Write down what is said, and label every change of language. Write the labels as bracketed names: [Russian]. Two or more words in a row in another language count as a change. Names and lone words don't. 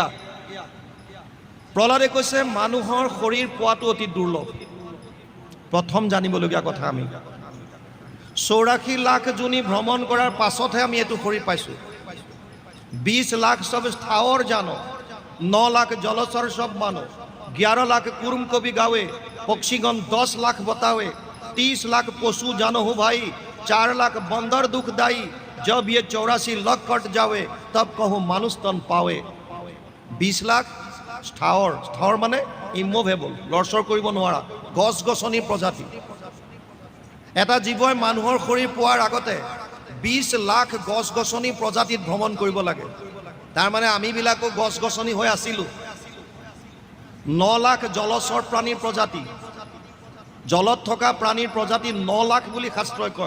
[Assamese] প্ৰহ্লাদে কৈছে মানুহৰ শৰীৰ পোৱাটো অতি দুৰ্লভ। প্ৰথম জানিবলগীয়া কথা, আমি ৮৪ লাখ জনী ভ্ৰমণ কৰাৰ পাছতহে আমি এইটো শৰীৰ পাইছোঁ। [Hindi] 20 लाख सब स्थावर जानो, 9 लाख जलचर सब मानो, 11 लाख कूर्म कवि गावे, पक्षीगण 10 लाख बतावे, 30 लाख पशु जानो हो भाई, 4 लाख बंदर दुखदाई, जब ये 84 लाख कट जावे तब कहो मानुष तन पावे। [Assamese] 20 লাখ স্থাৱৰ, স্থাৱৰ মানে ইমোভেবল, লৰচৰ কৰিব নোৱাৰা গছ গছনি প্ৰজাতি। এটা জীৱই মানুহৰ শৰীৰ পোৱাৰ আগতে 20 লাখ গছ গছনি প্ৰজাতিত ভ্ৰমণ কৰিব লাগে। তাৰ মানে আমিবিলাকো গছ গছনি হৈ আছিলো। 9 লাখ জলচৰ প্ৰাণীৰ প্ৰজাতি, জলত থকা প্ৰাণীৰ প্ৰজাতি 9 লাখ বুলি শাস্ত্ৰই কয়।